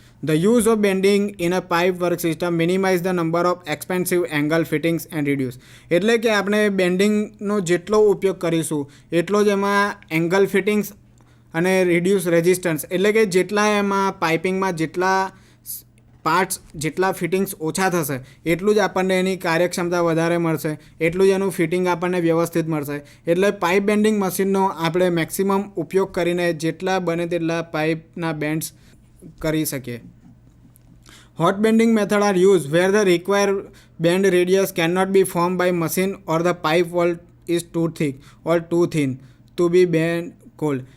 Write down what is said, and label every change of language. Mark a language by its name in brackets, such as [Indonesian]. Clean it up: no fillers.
[English] The use of bending in a pipe work system minimize the number of expensive angle fittings and reduce. [Gujarati] એટલે કે આપણે બેન્ડિંગનો જેટલો ઉપયોગ કરીશું એટલો જ એમાં એંગલ ફિટિંગ્સ અને રિડ્યુસ રેઝિસ્ટન્સ, એટલે કે જેટલા એમાં પાઇપિંગમાં જેટલા પાર્ટ્સ જેટલા ફિટિંગ્સ ઓછા થશે એટલું જ આપણને એની કાર્યક્ષમતા વધારે મળશે, એટલું જ એનું ફિટિંગ આપણને વ્યવસ્થિત મળશે. એટલે પાઇપ બેન્ડિંગ મશીનનો આપણે મેક્સિમમ ઉપયોગ કરીને જેટલા બને તેટલા પાઇપના બેન્ડ્સ કરી શકીએ. [English] Hot bending method are used where the required bend radius cannot be formed by machine or the pipe wall is too thick or too thin to be bent cold.